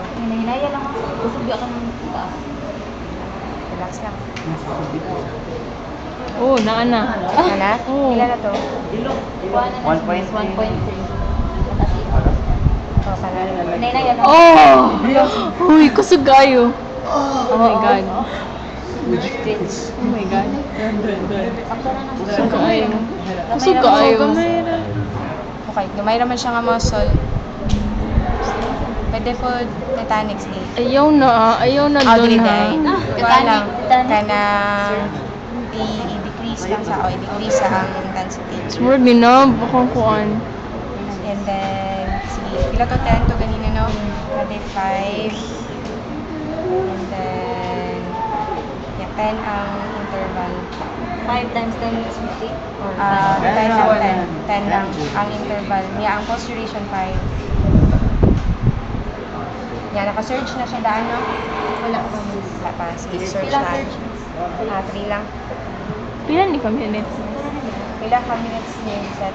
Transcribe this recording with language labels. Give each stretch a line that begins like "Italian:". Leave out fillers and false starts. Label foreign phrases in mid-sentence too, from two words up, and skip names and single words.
Cebuano: Hinahinaya lang ako. Kusog ako ng taas. Relax lang. Oo, naana. Wala? Oo.
Filipino: Ilan na to?
Cebuano: 1.3. 1.3. Pala. Hinahinaya lang. Oh! Uy, kusog kayo.
English: Oh my God. Oh my God.
Cebuano: Kusog kayo. Kusog kayo. Okay, gamay naman siya nga muscle. Pwede po Titanic day. Ayaw na doon ha. Titanic. Titanic. Kanang i-decrease lang sa i-decrease sa ang intensity. Smurd ni na, bakang kuan.
English: And then,
Cebuano: sige, pila to 10 to ganina, no? Pwede 5.
English: And then,
Cebuano: 10 ang interval.
English: 5 times 10 is 50? Or
Cebuano: 10 lang, 10 lang ang interval. Ang
English: pulse duration
Cebuano: 5. Naka-search na siya daan, no? Wala pa, miss. Wala pa. Sige, search Pila na. search, miss? 3 lang. Pila ni ka minutes? Pila ka minutes niya set?